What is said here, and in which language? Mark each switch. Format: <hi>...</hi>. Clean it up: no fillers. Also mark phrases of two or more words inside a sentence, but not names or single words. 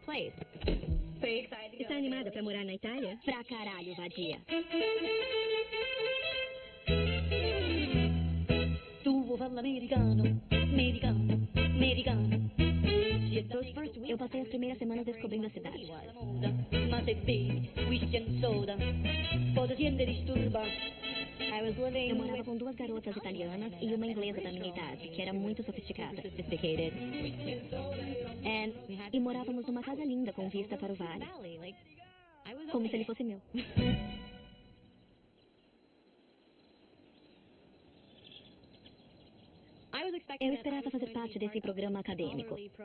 <pt>Está animada para morar na Itália? Pra caralho, vadia. Tu fala americano, americano, americano. Eu passei as primeiras semanas descobrindo a cidade.</pt> <it>Ma se bevi</it> <en>whisky and soda,</en> <it>cosa siente disturba?</it> <pt>Eu morava com 2 garotas italianas e uma inglesa da minha idade, que era muito sofisticada. E morávamos numa casa linda com vista para o vale. Como se ele fosse meu. Eu esperava fazer parte desse programa acadêmico.</pt>